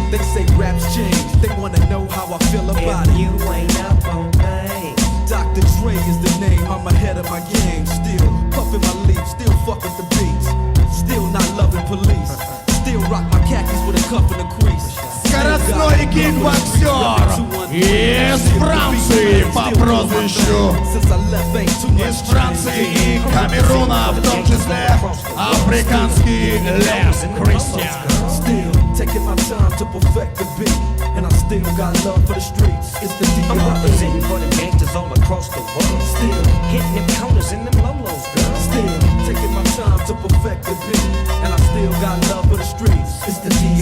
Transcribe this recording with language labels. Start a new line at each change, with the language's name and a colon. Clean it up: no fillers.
English: They say raps change, they wanna know how I feel about If it. you ain't up on things, Dr. Dre is the name, I'm ahead of my game. Still puffin' my leaf, still fuck with the beats. Still not loving police. Still rock my khakis with a cuff and a crease.
Russian: Скоростной кикбоксер из Франции по прозвищу из Франции и Камеруна, в том числе Африканский Лев Кристиан.
English: Still taking my time to perfect the beat, and I still got love for the streets. It's the I'm D.R.E. representing for them gangsters all across the world. Still Hitting them counters and them lolos, girl. Still taking my time to perfect the beat, and I still got love for the streets. It's the D.R.E.